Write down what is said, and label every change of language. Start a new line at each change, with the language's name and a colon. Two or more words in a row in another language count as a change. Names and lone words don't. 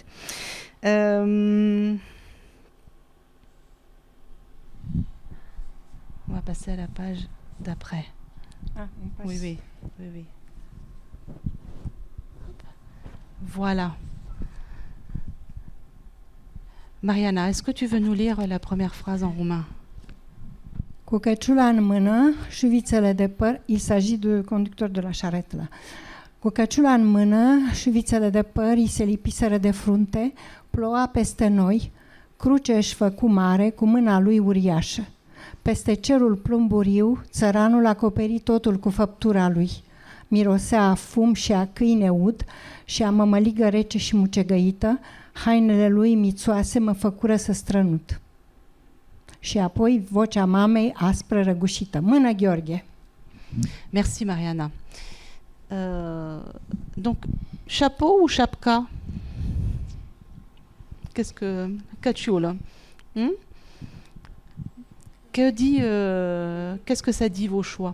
French: On va passer à la page d'après. Oui. Voilà. Mariana, est-ce que tu veux nous lire la première phrase en roumain?
Romanian: Cu căciula în mână, șuvițele de păr,
French: il s'agit de conducteur de la charrette là.
Romanian: Cu căciula în mână, șuvițele de păr îi se lipiseră de frunte, ploua peste noi, cruce își făcu mare cu mâna lui uriașă. Peste cerul plumburiu, țăranul acoperi totul cu făptura lui. Mirosea a fum și a câine ud și a mămăligă rece și mucegăită, hainele lui mițoase mă făcură să strănut. Și apoi vocea mamei aspră răgușită. Mână, Gheorghe!
French: Merci Mariana. Donc, chapeau ou chapka? Qu'est-ce que... Cacciolo. Qu'est-ce que ça dit vos choix?